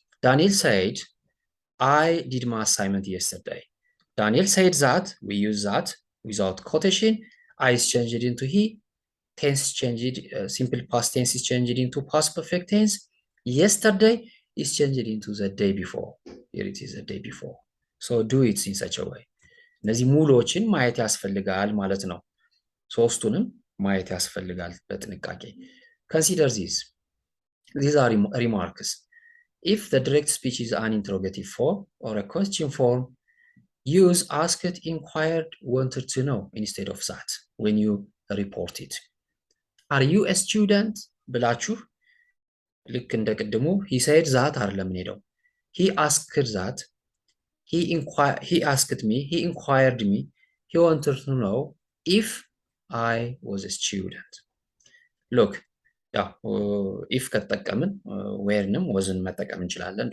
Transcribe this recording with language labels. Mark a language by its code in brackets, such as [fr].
[en] Daniel said, I did my assignment yesterday. Daniel said that, we use that without quotation. I is changed into he. tense changed, simple past tense is changed into past perfect tense. Yesterday is changed into the day before. Here it is the day before. So do it in such a way. [am] እነዚህ ሙሉዎችን ማየት ያስፈልጋል ማለት ነው። ሶስቱንም ማየት ያስፈልጋል በጥንቃቄ። [en] Consider these. These are remarks. If the direct speech is an interrogative form or a question form, use asked, inquired, wanted to know instead of that when you report it. Are you a student? [am] ብላችሁ ልክ እንደ ቅድሙ [en] he said that [am] አይደለም ሄደው [en] he asked that he asked me, he inquired me, he wanted to know if I was a student. [am] Look, ያው if ከተጠቀምን whereንም wasን መጠቀም እንችላለን.